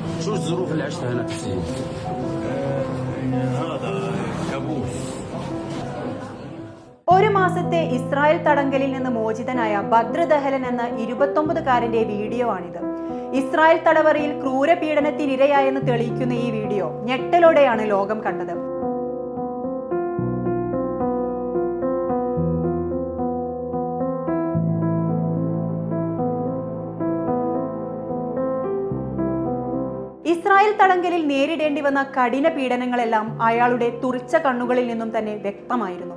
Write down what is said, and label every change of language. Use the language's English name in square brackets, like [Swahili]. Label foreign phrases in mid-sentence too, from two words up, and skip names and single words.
[Arabic] شو الظروف اللي عشتها هنا في سوريا؟ هذا كابوس. [Malayalam] ഒരു മാസത്തെ ഇസ്രായേൽ തടങ്കലിൽ നിന്ന് മോചിതനായ ബദ്ർ ദഹലൻ എന്ന 29-കാരന്റെ വീഡിയോ ആണിത്. ഇസ്രായേൽ തടവറയിൽ ക്രൂരപീഡനത്തിനിരയായെന്ന് തെളിയിക്കുന്ന ഈ വീഡിയോ ഞെട്ടലോടെയാണ് ലോകം കണ്ടത്. ഇസ്രായേൽ തടങ്കലിൽ നേരിടേണ്ടി വന്ന കഠിന പീഡനങ്ങളെല്ലാം അയാളുടെ തുറിച്ച കണ്ണുകളിൽ നിന്നും തന്നെ വ്യക്തമായിരുന്നു.